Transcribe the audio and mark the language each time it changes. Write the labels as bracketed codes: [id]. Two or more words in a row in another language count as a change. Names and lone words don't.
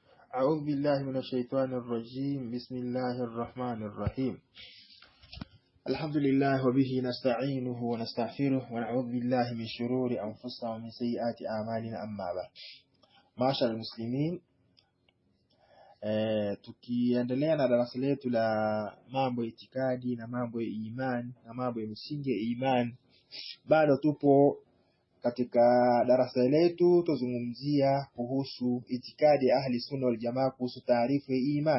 [ar] أعوذ بالله من الشيطان الرجيم. بسم الله الرحمن الرحيم. الحمد لله وبه نستعينه ونستغفره ونعوذ بالله من شرور أنفسنا ومن سيئات أعمالنا. أما بعد، معاشر المسلمين, [sw] tukiendelea na darasa letu la mambo ya itikadi na mambo ya imani na mambo ya misingi ya imani, bado tupo katika darasa letu tuzungumzia kuhusu itikadi ya [ar] أهل السنة والجماعة, [sw] kuhusu taarifu ya imani.